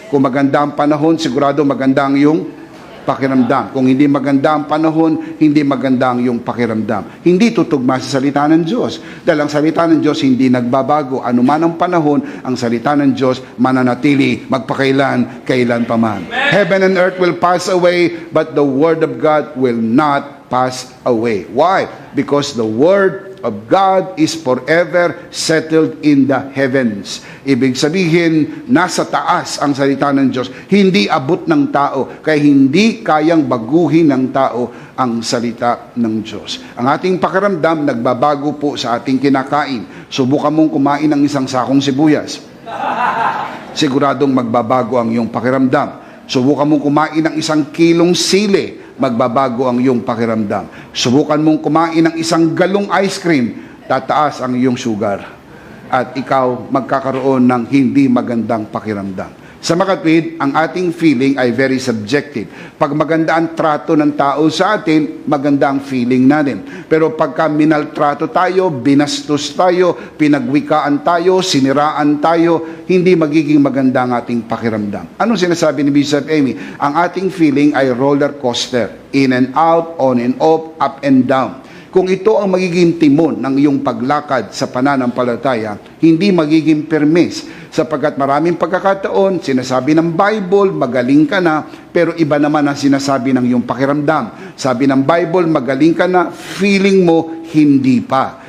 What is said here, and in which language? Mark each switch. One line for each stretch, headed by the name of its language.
Filipino: Kung maganda ang panahon, sigurado maganda ang iyong pakiramdam. Kung hindi maganda ang panahon, hindi maganda ang iyong pakiramdam. Hindi tutugma sa salita ng Diyos. Dahil ang salita ng Diyos hindi nagbabago. Ano man ang panahon, ang salita ng Diyos mananatili, magpakailan, kailan pa man.
English: Heaven and earth will pass away, but the word of God will not pass away. Why? Because the word of God is forever settled in the heavens.
Filipino: Ibig sabihin, nasa taas ang salita ng Diyos. Hindi abot ng tao, kaya hindi kayang baguhin ng tao ang salita ng Diyos. Ang ating pakiramdam, nagbabago po sa ating kinakain. Subukan mong kumain ng isang sakong sibuyas. Siguradong magbabago ang iyong pakiramdam. Subukan mong kumain ng 1 kilong sili, magbabago ang iyong pakiramdam. Subukan mong kumain ng 1 galong ice cream, tataas ang iyong sugar. at ikaw magkakaroon ng hindi magandang pakiramdam. Sa makatwid, ang ating feeling ay
English: very subjective.
Filipino: Pag maganda ang trato ng tao sa atin, maganda ang feeling natin. Pero pagka minaltrato tayo, binastos tayo, pinagwikaan tayo, siniraan tayo, hindi magiging maganda ang ating pakiramdam. Anong sinasabi ni Bishop Amy? Ang ating feeling ay roller coaster.
English: In and out, on and off, up and down.
Filipino: Kung ito ang magiging timon ng iyong paglakad sa pananampalataya, hindi magiging permis. Sapagkat maraming pagkakataon, sinasabi ng Bible, magaling ka na, pero iba naman ang sinasabi ng iyong pakiramdam. Sabi ng Bible, magaling ka na, feeling mo, hindi pa.